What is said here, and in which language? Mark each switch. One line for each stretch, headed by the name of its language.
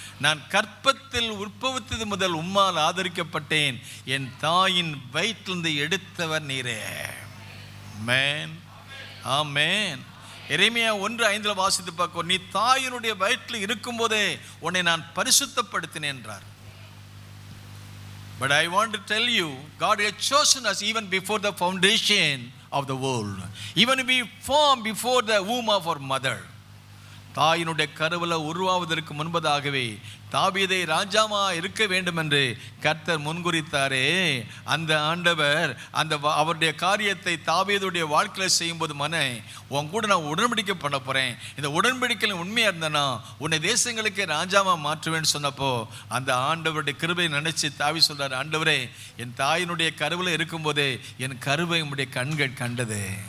Tamil: நான் கற்பத்தில் உற்பவித்தது முதல் உம்மால் ஆதரிக்கப்பட்டேன். என் தாயின் வயிற்றிலிருந்து எடுத்தவர் நீரே. ஆமென். ஆமென். எரேமியா 1:5 வாசித்து பார்க்க, நீ தாயினுடைய வயிற்றில் இருக்கும் போதே உன்னை நான் பரிசுத்தப்படுத்தினேன் என்றார்.
English: But I want to tell you, God had chosen us even before the foundation of the world. Even we formed before the womb of our mother.
Tamil: தாயினுடைய கருவில் உருவாவதற்கு முன்பதாகவே தாவீதை ராஜாமா இருக்க வேண்டும் என்று கர்த்தர் முன்குறித்தாரே. அந்த ஆண்டவர் அவருடைய காரியத்தை தாவீதுடைய வாழ்க்கையில் செய்யும்போது, உன் கூட நான் உடன்படிக்கை பண்ண போகிறேன். இந்த உடன்படிக்கையில் உண்மையாக இருந்தேன்னா உன்னை தேசங்களுக்கே ராஜாமா மாற்றுவேன்னு சொன்னப்போ அந்த ஆண்டவருடைய கிருபை நினைச்சு தாவீது சொல்றாரு, ஆண்டவரே என் தாயினுடைய கருவில் இருக்கும்போதே என் கருவை உம்முடைய கண்கள் கண்டது.